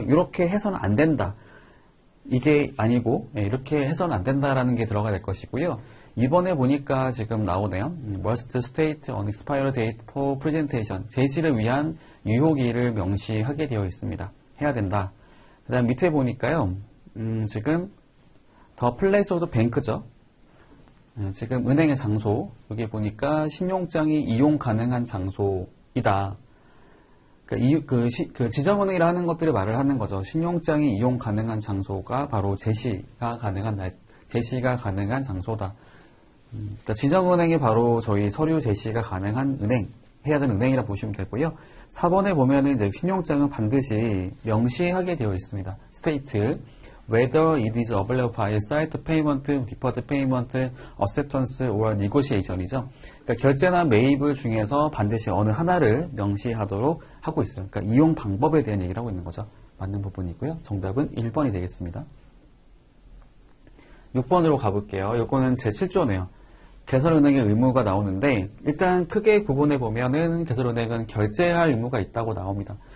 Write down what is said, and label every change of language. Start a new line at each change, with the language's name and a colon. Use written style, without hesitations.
Korean: 이렇게 해서는 안 된다. 이게 아니고 이렇게 해서는 안 된다라는 게 들어가 될 것이고요. 2번에 보니까 지금 나오네요.
English: Must state an expiry date for presentation.
Korean: 제시를 위한 유효기일을 명시하게 되어 있습니다. 해야 된다. 그 다음 밑에 보니까요. 지금
English: the place of the bank죠.
Korean: 지금 은행의 장소. 여기 보니까 신용장이 이용 가능한 장소이다. 그 지정은행이라 하는 것들이 말을 하는 거죠. 신용장이 이용 가능한 장소가 바로 제시가 가능한 장소다. 그러니까 지정은행이 바로 저희 서류 제시가 가능한 은행, 해야 되는 은행이라 보시면 되고요. 4번에 보면은 이제 신용장은 반드시 명시하게 되어 있습니다.
English: state whether it is available by site payment, deferred payment, acceptance or negotiation이죠.
Korean: 그러니까 결제나 매입을 중에서 반드시 어느 하나를 명시하도록 하고 있어요. 그러니까 이용 방법에 대한 얘기를 하고 있는 거죠. 맞는 부분이고요. 정답은 1번이 되겠습니다. 6번으로 가볼게요. 요거는 제7조네요. 개설은행의 의무가 나오는데 일단 크게 구분해 보면은 개설은행은 결제할 의무가 있다고 나옵니다.